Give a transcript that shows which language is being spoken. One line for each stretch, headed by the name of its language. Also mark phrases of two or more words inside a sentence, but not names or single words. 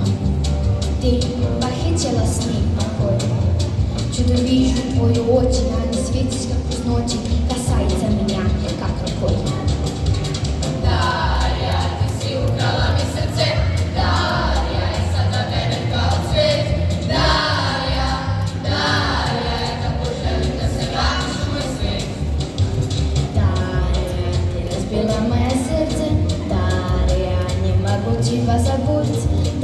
Russian: Ты похитила сны покой. Чудо вижу твои очи, они светятся, как из ночи, касается меня, как рукой.
Serbian: Darja, ti si ukrala mi srce, Darja, i sada mene kao cvet. Darja, Darja, tako želim da se vratiš u moj svet.
Russian: Дарья, ты разбила мое сердце. Дарья, не могу тебя забыть.